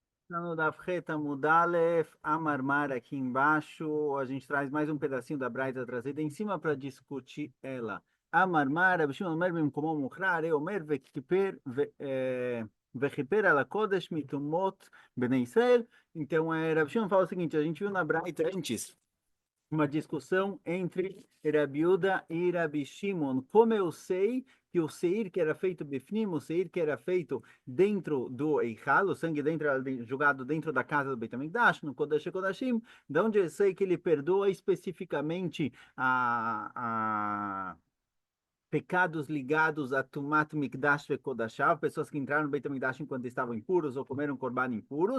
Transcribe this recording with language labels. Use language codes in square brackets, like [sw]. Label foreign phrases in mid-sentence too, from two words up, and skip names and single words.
[pt] Está no [he] דף ח עמוד א, [pt] Amarmar aqui embaixo. A gente traz mais um pedacinho da Braita trazida em cima para discutir ela. [he] אמר מר, רבי שמעון אומר במקומו מוכרע, אומר וכיפר על הקודש מטומאות בני ישראל. [pt] Então, Rabi Shimon fala o seguinte, a gente viu na Braita antes uma discussão entre Rabi Uda e Rabi Shimon. Como eu sei que o seir que era feito bifnim, o seir que era feito dentro do Eichal, o sangue jogado dentro da casa do Beit HaMikdash, no Kodesh HaKodashim, de onde eu sei que ele perdoa especificamente a pecados ligados a [he] טומאת מקדש וקדשיו, [pt] pessoas que entraram no Beit HaMikdash enquanto estavam impuros ou comeram korban impuros.